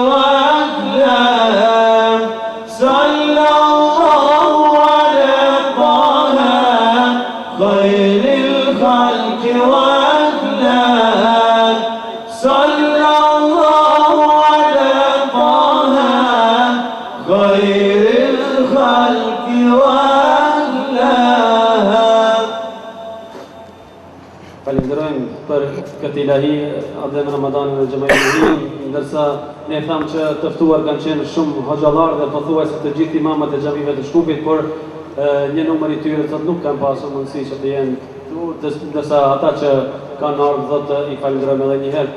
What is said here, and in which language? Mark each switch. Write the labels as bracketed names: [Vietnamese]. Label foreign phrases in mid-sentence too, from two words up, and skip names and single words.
[Arabic] وأهلها صلى الله على طه خير الخلق وأهلها صلى الله على طه خير الخلق وأهلها. [Albanian] Falenderojmë për këtë ilahi adhem Ramadanin dhe Xhamailin, ndërsa ne thamë që të ftuar kanë qenë shumë hoxhallar dhe pothuajse të gjithë imamat e xhamive të Shkupit, por një numër i tyre thotë nuk kanë pasur mundësi që të jenë këtu, ndërsa ata që kanë ardhur thotë i falenderojmë edhe një herë.